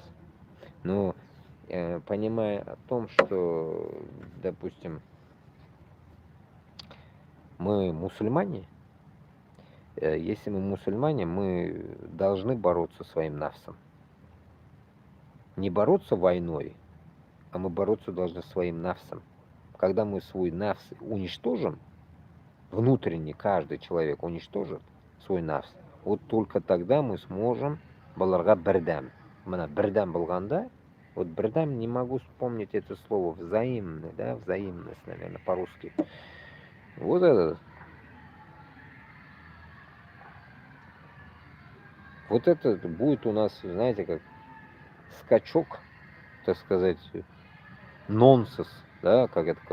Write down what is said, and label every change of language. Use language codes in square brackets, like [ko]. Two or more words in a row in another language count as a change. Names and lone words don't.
[ru] Но понимая о том, что, допустим, мы мусульмане, если мы мусульмане, мы должны бороться своим навсом. Не бороться войной, а мы бороться должны своим навсом. Когда мы свой навс уничтожим, внутренне каждый человек уничтожит свой навс, вот только тогда мы сможем [ky] баларга бердам. Бердам болганда, [ru] вот бердам, не могу вспомнить это слово, взаимный, да, взаимность, наверное, по-русски. Вот это. Вот это будет у нас, знаете, как скачок, так сказать, нонсенс, да, как это